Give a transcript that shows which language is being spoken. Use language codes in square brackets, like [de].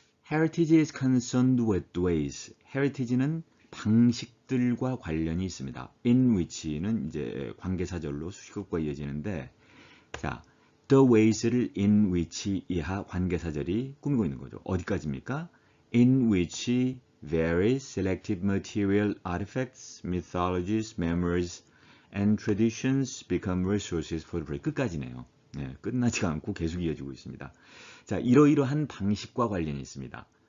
[en] Heritage is concerned with ways. [ko] Heritage는 방식들과 관련이 있습니다. In which는 이제 관계사절로 수식어가 이어지는데, 자, the ways를 in which 이하 관계사절이 꾸미고 있는 거죠. 어디까지입니까? [en] In which various selected material artifacts, mythologies, memories, and traditions become resources for the prayer. [ko] 끝까지네요. 네, 끝나지가 않고 계속 이어지고 있습니다. 자, 이러이러한 방식과 관련이 있습니다.